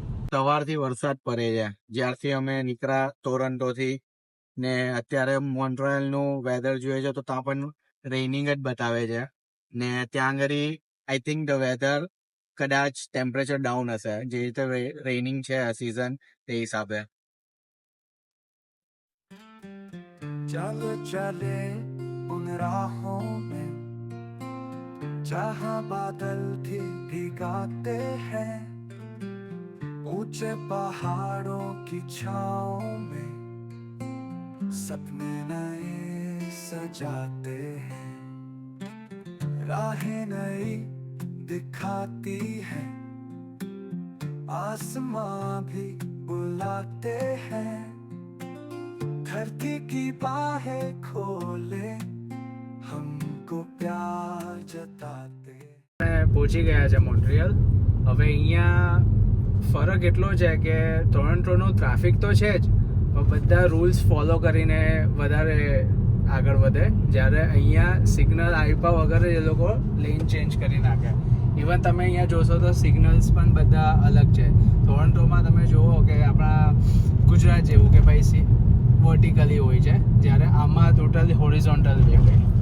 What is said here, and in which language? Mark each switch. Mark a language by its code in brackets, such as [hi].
[gu] સવારથી વરસાદ પડે છે જ્યારથી અમે નીકળ્યા ટોરન્ટોથી, ને અત્યારે મોન્ટ્રીયલનું વેધર જોઈએ છે તો ત્યાં પણ રેઇનિંગ જ બતાવે છે, ને ત્યાં આગળ [en] I think the weather [gu] કદાચ ટેમ્પરેચર ડાઉન હશે, જે રીતે રેઇનિંગ છે આ સિઝન તે હિસાબે. [hi] चल चले उन राहों में जहाँ बादल भी भिगाते हैं, ऊंचे पहाड़ों की छाँव में सपने नए सजाते हैं, राहें नई दिखाती हैं, आसमां भी बुलाते हैं, धरती की बाहें खोले हमको प्यार जताते. [gu] પહોંચી ગયા છે મોન્ટ્રીયલ. હવે અહીંયા ફરક એટલો છે કે ટોરન્ટોનું ટ્રાફિક તો છે જ, પણ બધા રૂલ્સ ફોલો કરીને વધારે આગળ વધે, જ્યારે અહીંયા સિગ્નલ આપ્યા વગર એ લોકો લેન ચેન્જ કરી નાખે. ઇવન તમે અહીંયા જોશો તો સિગ્નલ્સ પણ બધા અલગ છે. ટોરન્ટોમાં તમે જુઓ કે આપણા ગુજરાત જેવું કે ભાઈ વર્ટિકલી હોય છે, જ્યારે આમાં ટોટલી હોરિઝોન્ટલ વે હોય.